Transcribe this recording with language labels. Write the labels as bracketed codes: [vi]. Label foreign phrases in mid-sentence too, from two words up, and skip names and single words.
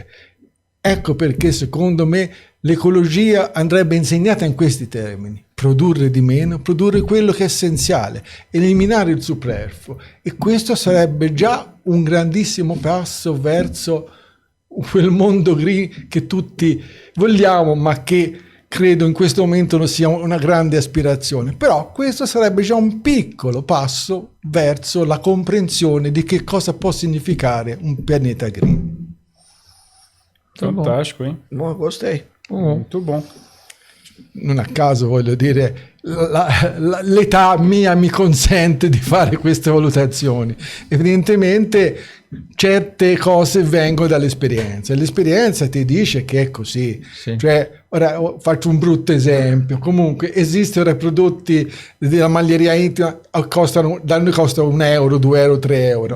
[it] Ecco perché secondo me l'ecologia andrebbe insegnata in questi termini: produrre di meno, produrre quello che è essenziale, eliminare il superfluo, e questo sarebbe già un grandissimo passo verso quel mondo green che tutti vogliamo, ma che credo in questo momento non sia una grande aspirazione. Però questo sarebbe già un piccolo passo verso la comprensione di che cosa può significare un pianeta green. [pt] Fantástico, hein? Bom, gostei. Muito bom. [it] Non a caso, voglio dire, l'età mia mi consente di fare queste valutazioni. Evidentemente certe cose vengono dall'esperienza. L'esperienza ti dice che è così. Sì. Cioè, ora faccio un brutto esempio. Comunque esistono prodotti della maglieria intima da noi costano €1, €2, €3.